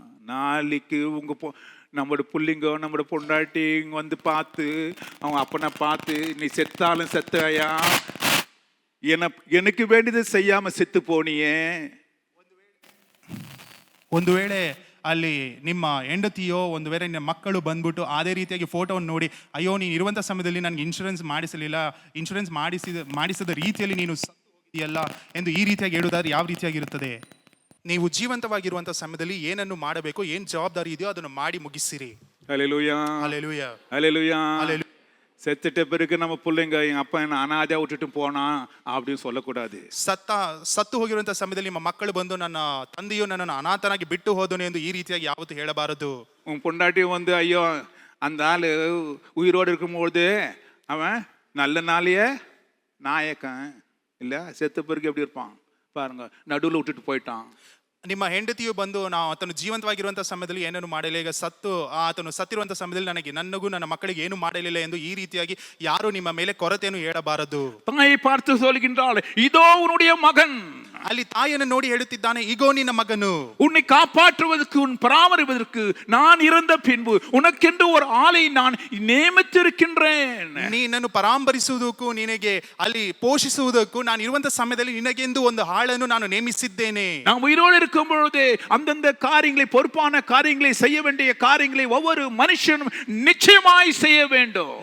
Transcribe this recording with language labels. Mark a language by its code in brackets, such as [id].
[ta] நாளைக்கு உங்க நம்மளோட புள்ளிங்க, நம்மளோட பொண்டாட்டி வந்து பார்த்து, அவங்க அப்பனை பார்த்து, நீ செத்தாலும் செத்தாயா, எனக்கு வேண்டியது செய்யாம செத்து போனியே. [kn] ಒಂದು ವೇಳೆ ಅಲ್ಲಿ ನಿಮ್ಮ ಹೆಂಡತಿಯೋ ಒಂದು ವೇಳೆ ನಿಮ್ಮ ಮಕ್ಕಳು ಬಂದ್ಬಿಟ್ಟು ಅದೇ ರೀತಿಯಾಗಿ ಫೋಟೋವನ್ನು ನೋಡಿ, ಅಯ್ಯೋ ನೀನು ಇರುವಂಥ ಸಮಯದಲ್ಲಿ ನನಗೆ ಇನ್ಶೂರೆನ್ಸ್ ಮಾಡಿಸಲಿಲ್ಲ, ಇನ್ಶೂರೆನ್ಸ್ ಮಾಡಿಸಿದ ರೀತಿಯಲ್ಲಿ ನೀನು ಸತ್ತು ಹೋಗಿದೆಯಲ್ಲ ಎಂದು ಈ ರೀತಿಯಾಗಿ ಹೇಳುವುದಾದ್ರೆ ಯಾವ ರೀತಿಯಾಗಿರುತ್ತದೆ? ನೀವು ಜೀವಂತವಾಗಿರುವಂಥ ಸಮಯದಲ್ಲಿ ಏನನ್ನು ಮಾಡಬೇಕು, ಏನು ಜವಾಬ್ದಾರಿ ಇದೆಯೋ ಅದನ್ನು ಮಾಡಿ ಮುಗಿಸಿರಿ. Hallelujah, hallelujah, hallelujah. [ta] செத்துட்ட பிறகு நம்ம பிள்ளைங்க எங்க அப்பா என்ன அனாதையா விட்டுட்டு போனா அப்படின்னு சொல்லக்கூடாது. [kn] ಸತ್ತು ಹೋಗಿರುವಂತಹ ಸಮಯದಲ್ಲಿ ನಿಮ್ಮ ಮಕ್ಕಳು ಬಂದು ನನ್ನ ತಂದೆಯು ನನ್ನನ್ನು ಅನಾಥನಾಗಿ ಬಿಟ್ಟು ಹೋದನು ಎಂದು ಈ ರೀತಿಯಾಗಿ ಯಾವತ್ತೂ ಹೇಳಬಾರದು. [ta] உன் பொண்டாட்டி வந்து ஐயோ அந்த ஆளு உயிரோடு இருக்கும்போது அவன் நல்ல நாளையே நாயக்கன் இல்ல, செத்த பிறகு எப்படி இருப்பான் பாருங்க, நடுவில் விட்டுட்டு போயிட்டான். [kn] ನಿಮ್ಮ ಹೆಂಡತಿಯು ಬಂದು ಆತನು ಜೀವಂತವಾಗಿರುವಂತಹ ಸಮಯದಲ್ಲಿ ಏನನ್ನು ಮಾಡಲಿಲ್ಲ, ಈಗ ಆತನು ಸತ್ತಿರುವಂತಹ ಸಮಯದಲ್ಲಿ ನನಗೂ ನನ್ನ ಮಕ್ಕಳಿಗೆ ಏನು ಮಾಡಲಿಲ್ಲ ಎಂದು ಈ ರೀತಿಯಾಗಿ ಯಾರು ನಿಮ್ಮ ಮೇಲೆ ಕೊರತೆಯನ್ನು ಹೇಳಬಾರದು. [ta] தாயை பார்த்து சொல்கின்றாள், இதோ உன்னுடைய மகன். [kn] ಅಲ್ಲಿ ತಾಯಿಯನ್ನು ನೋಡಿ ಹೇಳುತ್ತಿದ್ದಾನೆ, ಈಗೋ ನಿನ್ನ ಮಗನು. [ta] உன்னை காப்பாற்றுவதற்கு உன் பராமரிப்பதற்கு நான் இறந்த பின்பு உனக்கென்று ஒரு ஆளை நான் ನೇಮಿಸಿರುக்கின்றேன். [kn] ನಿನ್ನನ್ನು ಪರಾಮರಿಸುವುದಕ್ಕೂ ನಿನಗೆ ಅಲ್ಲಿ ಪೋಷಿಸುವುದಕ್ಕೂ ನಾನು ಇರುವಂತಹ ಸಮಯದಲ್ಲಿ ನಿನಗೆಂದು ಒಂದು ಆಳನ್ನು ನಾನು ನೇಮಿಸಿದ್ದೇನೆ. [ta] நாம் உயிரோடு இருக்கும் பொழுது அந்தந்த காரியங்களை, பொறுப்பான காரியங்களை, செய்ய வேண்டிய காரியங்களை ஒவ்வொரு மனுஷனும் நிச்சயமாய் செய்ய வேண்டும்.